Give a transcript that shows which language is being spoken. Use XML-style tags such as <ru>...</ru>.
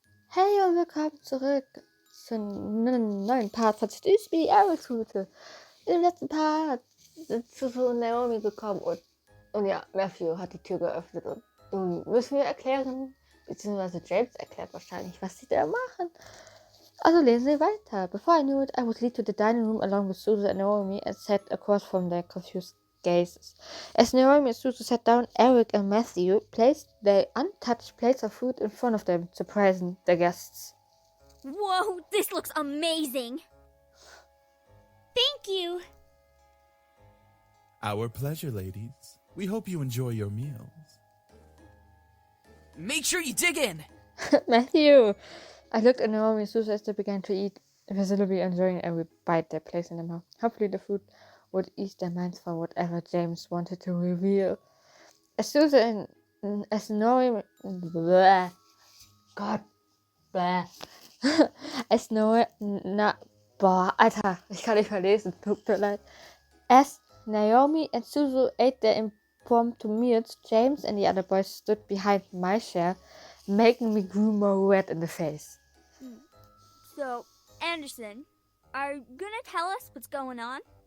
<de>Hey und willkommen zurück zu einem neuen Part von Seduce, wie die Eriks Route. Im letzten Part sind Suzu und Naomi gekommen und ja, Matthew hat die Tür geöffnet und nun müssen wir erklären, beziehungsweise James erklärt wahrscheinlich, was sie da machen. Also lesen Sie weiter.</de> <en>Before I knew it, I was led to the dining room along with Suzu and Naomi and sat across from their confused gazes. As Naomi and Suzu sat down, Erik and Matthew placed their untouched plates of food in front of them, surprising the guests. Whoa, this looks amazing! Thank you! Our pleasure, ladies. We hope you enjoy your meals. Make sure you dig in! Matthew! I looked at Naomi and Suzu as they began to eat, visibly enjoying every bite they placed in their mouth. Hopefully the food would ease their minds for whatever James wanted to reveal. As Suzu and as Naomi... Blah. God. Blah. As Naomi...</en> <de>Boah, Alter, ich kann nicht mehr lesen, tut mir leid.</de> <en>As Naomi and Suzu ate their impromptu meals, James and the other boys stood behind my chair, making me grow more red in the face. So, Anderson, are you gonna tell us what's going on?</en>